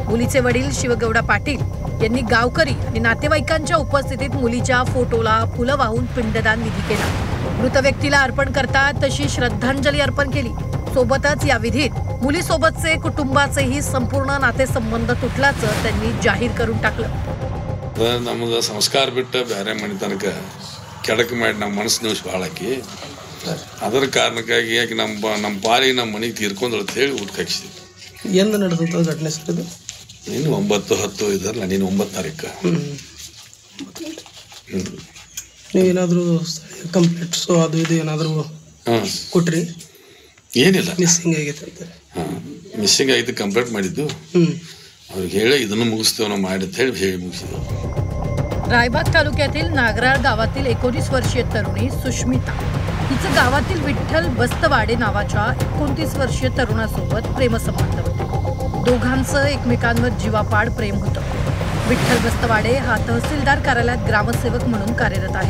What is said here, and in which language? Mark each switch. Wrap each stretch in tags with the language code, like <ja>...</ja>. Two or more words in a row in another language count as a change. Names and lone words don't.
<mr>मुलीचे वडील शिवगौडा पाटील यांनी गावकरी आणि नातेवाईकांच्या उपस्थितीत मुलीच्या फोटोला फुलं वाहून पिंडदान विधी केला। मृत व्यक्तीला अर्पण करतात तशी श्रद्धांजली अर्पण केली। सोबतच या विधीत मुलीसोबतचे कुटुंबाचेही संपूर्ण नातेसंबंध तुटल्याचं त्यांनी जाहीर करून टाकलं।</mr> <kn>ನಮಗ ಸಂಸ್ಕಾರ ಬಿಟ್ಟು ಬೇರೆ ಮನೆ ತನಕ ಕೆಡಕ ಮಾಡಿ ನಮ್ಮ ಮನಸ್ಸು ನೋವು ಬಾಳಾಕಿ ಅದರ ಕಾರಣಕ್ಕಾಗಿ ಯಾಕೆ ನಮ್ಮ ಪಾಲಿಗೆ ನಮ್ಮ ಮನೆಗೆ ತೀರ್ಕೊಂಡ್ರು ಅಂತ ಹೇಳಿ ಊಟಕ್ಕೆ ಹಾಕಿಸಿದ್ವಿ। ಎಂದು ನಡೆದಂಥ ಘಟನೆ ಸರ್ ಇದು? ನೀನು 9-10 ಇದರಲ್ಲ, ನೀನು 9 ತಾರೀಕು। ನೀವೇನಾದರೂ ಕಂಪ್ಲೇಂಟ್ಸು ಅದು ಇದು ಏನಾದರೂ ಕೊಟ್ರಿ? ಏನಿಲ್ಲ, ಮಿಸ್ಸಿಂಗ್ ಆಗೈತೆ ಅಂತ। ಮಿಸ್ಸಿಂಗ್ ಆಗಿದ್ದು ಕಂಪ್ಲೇಂಟ್ ಮಾಡಿದ್ದು ಅವ್ರಿಗೆ ಹೇಳಿ ಇದನ್ನು ಮುಗಿಸ್ತೇವೆ ನಾವು ಮಾಡಿ ಅಂತ ಹೇಳಿ ಮುಗಿಸಿದ್ವಿ।</kn> <mr>रायबाग तालुक्यातील नागराळ गावातील 19 वर्षीय तरुणी सुष्मिता हिचं गावातील विठ्ठल बस्तवाडे नावाच्या 29 वर्षीय तरुणासोबत प्रेमसंबंध होते। दोघांचं एकमेकांवर जीवापाड प्रेम होतं। विठ्ठल बस्तवाडे हा तहसीलदार कार्यालयात ग्रामसेवक म्हणून कार्यरत आहे।</mr>